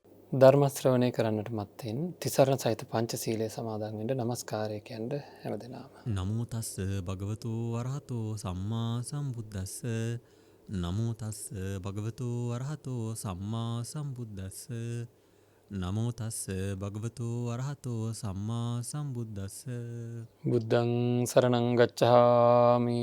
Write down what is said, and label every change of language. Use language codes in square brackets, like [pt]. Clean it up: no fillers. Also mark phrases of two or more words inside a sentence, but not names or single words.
[si] ධර්ම ශ්‍රවණය කරන්නට මත්තෙන් තිසරණ සහිත පංචශීලයේ සමාදන් වෙන්න নমස්කාරය කියන්න හැමදෙනාම. [pi] නමෝ තස්ස භගවතු වරහතෝ සම්මා සම්බුද්දස්ස නමෝ තස්ස භගවතු වරහතෝ සම්මා සම්බුද්දස්ස නමෝ තස්ස භගවතු වරහතෝ සම්මා සම්බුද්දස්ස බුද්ධං සරණං ගච්ඡාමි.